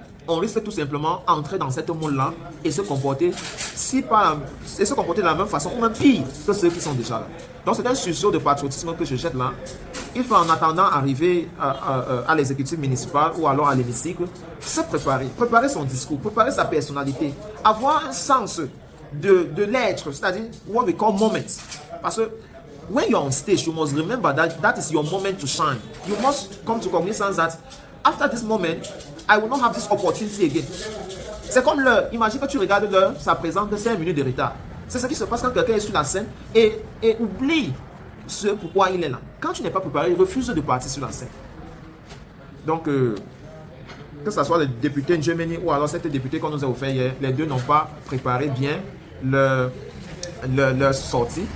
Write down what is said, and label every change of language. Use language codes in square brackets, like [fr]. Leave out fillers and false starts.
[fr] On risque tout simplement d'entrer dans cette monde-là et se comporter, de la même façon ou même pire que ceux qui sont déjà là. Donc c'est un sursaut de patriotisme que je jette là. Il faut en attendant arriver à l'exécutif municipal ou alors à l'hémicycle, se préparer son discours, préparer sa personnalité, avoir un sens de l'être, c'est-à-dire [en] what we call moment. [fr] Parce que [en] when you're on stage, you must remember that is your moment to shine. You must come to cognizance that after this moment, I will not have this opportunity again. [fr] C'est comme l'heure. Imagine que tu regardes l'heure, ça présente 5 minutes de retard. C'est ce qui se passe quand quelqu'un est sur la scène et oublie ce pourquoi il est là. Quand tu n'es pas préparé, il refuse de partir sur la scène. Donc, que ce soit le député Njemeni ou alors cette députée qu'on nous a offert hier, les deux n'ont pas préparé bien leur sortie.